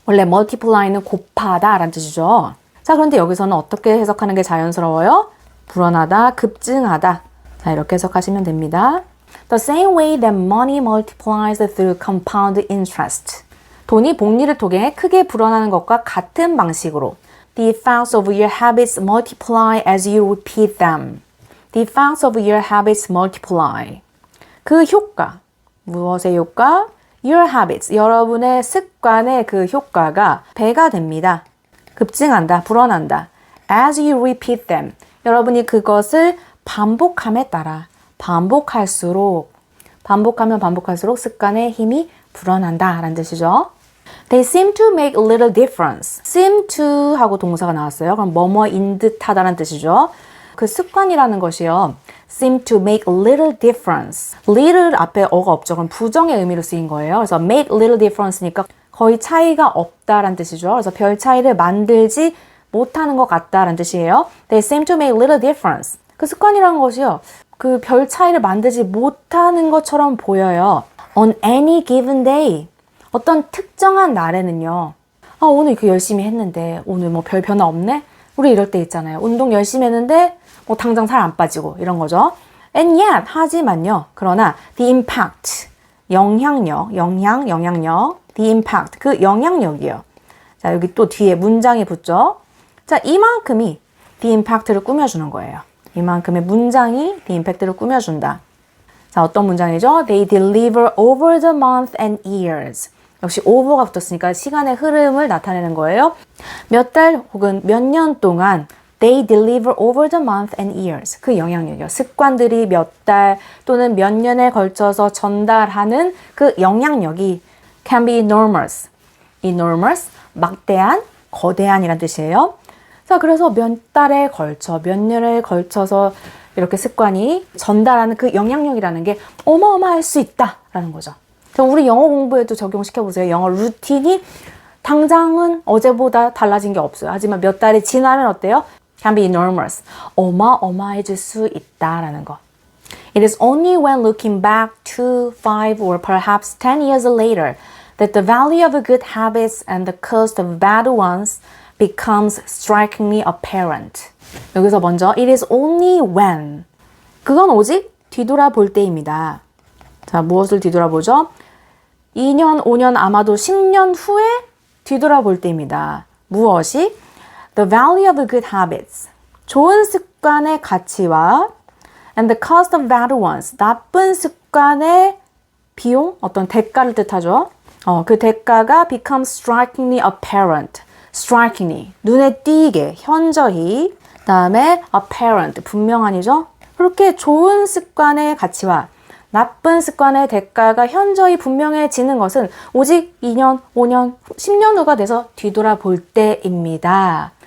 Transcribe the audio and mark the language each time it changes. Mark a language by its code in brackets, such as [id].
[ko] 원래 multiply는 곱하다 라는 뜻이죠. 자, 그런데 여기서는 어떻게 해석하는 게 자연스러워요? 불어나다, 급증하다. 자, 이렇게 해석하시면 됩니다. [en] The same way that money multiplies through compound interest. [ko] 돈이 복리를 통해 크게 불어나는 것과 같은 방식으로 [en] The effects of your habits multiply as you repeat them. The effects of your habits multiply. [ko] 그 효과, 무엇의 효과? [en] Your habits, [ko] 여러분의 습관의 그 효과가 배가 됩니다. 급증한다, 불어난다. [en] As you repeat them. [ko] 여러분이 그것을 반복함에 따라 반복하면 반복할수록 습관의 힘이 불어난다 라는 뜻이죠. [en] They seem to make a little difference. [ko] seem to 하고 동사가 나왔어요. 그럼 뭐뭐인 듯하다는 뜻이죠. 그 습관이라는 것이요. [en] seem to make a little difference. [ko] little 앞에 어가 없죠. 그럼 부정의 의미로 쓰인 거예요. 그래서 [en] make a little difference [ko] 니까 거의 차이가 없다라는 뜻이죠. 그래서 별 차이를 만들지 못하는 것 같다라는 뜻이에요. [en] They seem to make a little difference. [ko] 그 습관이라는 것이요. 그 별 차이를 만들지 못하는 것처럼 보여요. [en] On any given day. [ko] 어떤 특정한 날에는요. 아, 오늘 이렇게 열심히 했는데 오늘 뭐 별 변화 없네? 우리 이럴 때 있잖아요. 운동 열심히 했는데 뭐 당장 살 안 빠지고 이런 거죠. [en] And yet, [ko] 하지만요. 그러나 the impact, 영향력, the impact, 그 영향력이요. 자, 여기 또 뒤에 문장이 붙죠. 자, 이만큼이 the impact를 꾸며주는 거예요. 이만큼의 문장이 the impact를 꾸며준다. 자, 어떤 문장이죠? [en] They deliver over the month and years. [ko] 역시 over가 붙었으니까 시간의 흐름을 나타내는 거예요. 몇 달 혹은 몇 년 동안 [en] they deliver over the month and years. [ko] 그 영향력이요. 습관들이 몇 달 또는 몇 년에 걸쳐서 전달하는 그 영향력이 [en] can be enormous. [ko] enormous, 막대한, 거대한이란 뜻이에요. 자, 그래서 몇 달에 걸쳐, 몇 년에 걸쳐서 이렇게 습관이 전달하는 그 영향력이라는 게 어마어마할 수 있다라는 거죠. 우리 영어 공부에도 적용시켜보세요. 영어 루틴이 당장은 어제보다 달라진 게 없어요. 하지만 몇 달이 지나면 어때요? [en] Can be enormous. [ko] 어마어마해질 수 있다라는 거. [en] It is only when looking back 2, 5, or perhaps 10 years later that the value of good habits and the cost of bad ones becomes strikingly apparent. [ko] 여기서 먼저 [en] it is only when. [ko] 그건 오직 뒤돌아볼 때입니다. 자, 무엇을 뒤돌아보죠? 2년, 5년, 아마도 10년 후에 뒤돌아볼 때입니다. 무엇이? [en] The value of good habits. [ko] 좋은 습관의 가치와 [en] and the cost of bad ones. [ko] 나쁜 습관의 비용, 어떤 대가를 뜻하죠. 그 대가가 [en] becomes strikingly apparent. [ko] strikingly, 눈에 띄게, 현저히. 다음에 apparent, 분명한이죠. 그렇게 좋은 습관의 가치와 나쁜 습관의 대가가 현저히 분명해지는 것은 오직 2년, 5년, 10년 후가 돼서 뒤돌아볼 때입니다.